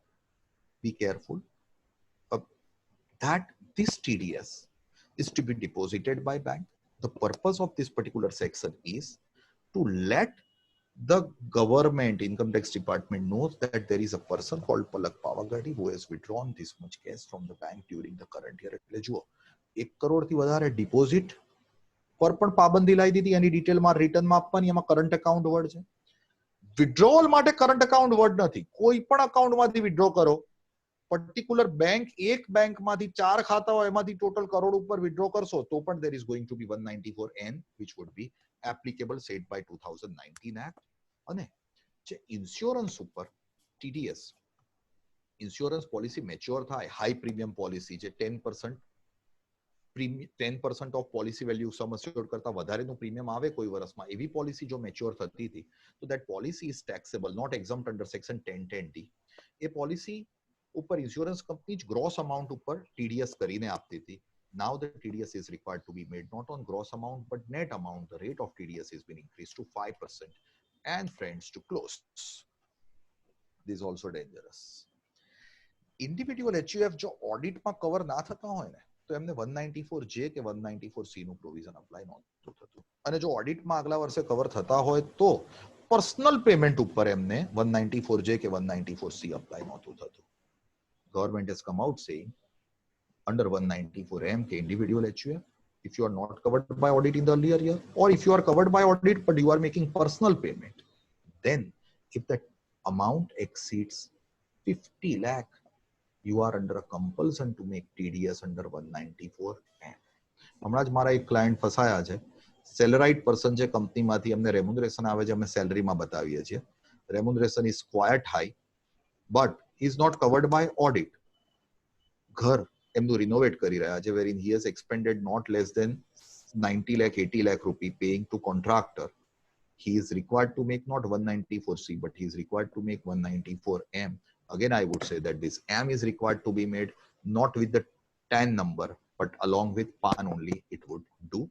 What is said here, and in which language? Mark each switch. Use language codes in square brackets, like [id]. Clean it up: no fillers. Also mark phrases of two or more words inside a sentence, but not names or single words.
[en] Be careful that this TDS is to be deposited by bank. The purpose of this particular section is to let the government income tax department knows that there is a person called Palak Pavagadi who has withdrawn this much cash from the bank during the current year. [gu] એટલે જુઓ 1 કરોડથી વધારે ડિપોઝિટ પર પણ પાબંદી લાવી દીધી. એની ડિટેલમાં રિટર્નમાં આપવાની, એમાં [en] current account word [gu] છે. વિડ્રોવલ માટે [en] current account word [gu] નથી. કોઈ પણ અકાઉન્ટમાંથી વિડ્રો કરો, [en] particular bank, [gu] એક બેંકમાંથી 4 ખાતા હોય એમાંથી ટોટલ કરોડ ઉપર વિડ્રો કરશો તો પણ [en] there is going to be 194N which would be applicable set by 2019 Act. [gu] અને જે ઇન્સ્યોરન્સ ઉપર TDS, [en] insurance policy [gu] મેચ્યોર થાય, [en] high premium policy [gu] જે [en] 10% of policy value sum assured [gu] કરતા વધારેનું પ્રીમિયમ આવે કોઈ વર્ષમાં, એવી પોલિસી જો મેચ્યોર થતી હતી તો [en] that policy is taxable, not exempt under section 10(10)(d). [gu] એ પોલિસી ઉપર [en] insurance company [gu] જ [en] gross amount [gu] ઉપર TDS કરીને આપતી હતી. [en] Now the TDS is required to be made not on gross amount but net amount. The rate of TDS has been increased to 5%. And friends, to close, this is also dangerous. Individual HUF [gu] જો ઓડિટમાં કવર ના થતા હોય ને તો એમને 194J કે 194C નું પ્રોવિઝન અપ્લાય નહોતું થતું. અને જો ઓડિટમાં આગલા વર્ષે કવર થતા હોય તો [en] personal payment [gu] ઉપર એમને 194J કે 194C અપ્લાય નહોતું થતું. [en] Government has come out saying under 194M ke individual HUF, if you are not covered by audit in the earlier year, or if you are covered by audit but you are making personal payment, then if that amount exceeds 50 lakh, you are under a compulsion to make TDS under 194M. [gu] હમણાં જ મારા એક ક્લાયન્ટ ફસાયા છે. [en] salaried person [gu] છે, કંપનીમાંથી અમને રેમ્યુનરેશન આવે છે, અમે સેલરીમાં બતાવીએ છીએ. [en] remuneration is quite high but he is not covered by audit. [gu] ઘર એમનું રિનોવેટ કરી રહ્યા છે, [en] wherein he has expended not less than 90 lakh 80 lakh rupee paying to contractor. He is required to make not 194C but he is required to make 194M. Again I would say that this M is required to be made not with the 10 number but along with PAN only it would do.